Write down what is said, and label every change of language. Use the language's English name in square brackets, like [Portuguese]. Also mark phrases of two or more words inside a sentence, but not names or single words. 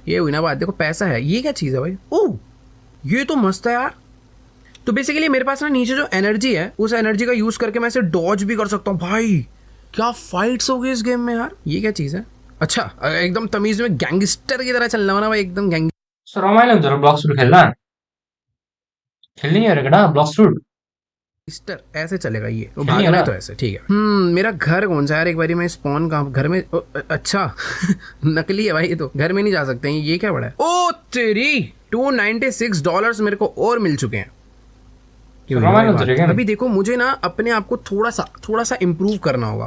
[Hindi] ये हुई ना बात, देखो पैसा है। ये क्या चीज है भाई? ओह ये तो मस्त है यार। तो बेसिकली मेरे पास ना नीचे जो एनर्जी है उस एनर्जी का यूज करके मैं इसे डॉज भी कर सकता हूँ। भाई क्या फाइट्स हो गई इस गेम में यार। ये क्या चीज है? अच्छा एकदम तमीज में गैंगस्टर की तरह चलना हो ना भाई, एकदम गैंग। [Nepali] रमाइलो हुन्छ र ब्लक्स फ्रुट खेल्ने है रे ब्लक्स फ्रुट [Hindi] ऐसे चलेगा ये तो भागना तो ऐसे, ठीक है। मेरा घर कौन सा यार? एक बारी मैं स्पॉन कहाँ, घर में? अच्छा नकली है भाई, ये तो घर में नहीं जा सकते हैं। ये क्या बड़ा है? ओ तेरी $296 मेरे को और मिल चुके हैं। अभी देखो मुझे ना अपने आप को थोड़ा सा इम्प्रूव करना होगा।